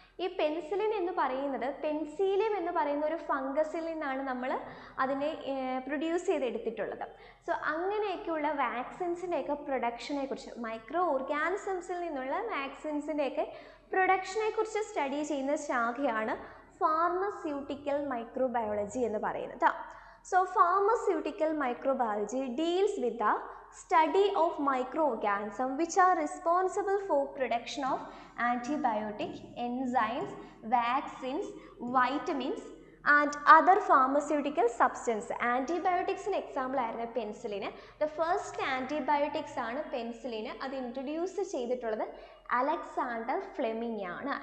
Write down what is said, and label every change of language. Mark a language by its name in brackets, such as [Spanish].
[Malayalam] ഈ പെൻസിലിൻ എന്ന് പറയുന്നത് പെൻസീലിയം എന്ന് പറയുന്ന ഒരു ഫംഗസിൽ നിന്നാണ് നമ്മൾ അതിനെ പ്രൊഡ്യൂസ് ചെയ്തെടുത്തിട്ടുള്ളത്. സോ അങ്ങനെയൊക്കെയുള്ള വാക്സിൻസിൻ്റെയൊക്കെ പ്രൊഡക്ഷനെ കുറിച്ച്, മൈക്രോ ഓർഗാനിസംസിൽ നിന്നുള്ള വാക്സിൻസിൻ്റെയൊക്കെ പ്രൊഡക്ഷനെ കുറിച്ച് സ്റ്റഡി ചെയ്യുന്ന ശാഖയാണ് ഫാർമസ്യൂട്ടിക്കൽ മൈക്രോബയോളജി എന്ന് പറയുന്നത്. [English] So pharmaceutical microbiology deals with the study of microorganisms which are responsible for production of antibiotic, enzymes, vaccines, vitamins and other pharmaceutical substance. Antibiotics in example [Malayalam] ആയിരുന്നു പെൻസിലിന്. [English] The first antibiotics [Malayalam] ആണ് പെൻസിലിന്. അത് introduce ചെയ്തിട്ടുള്ളത് Alexander Fleming ആണ്.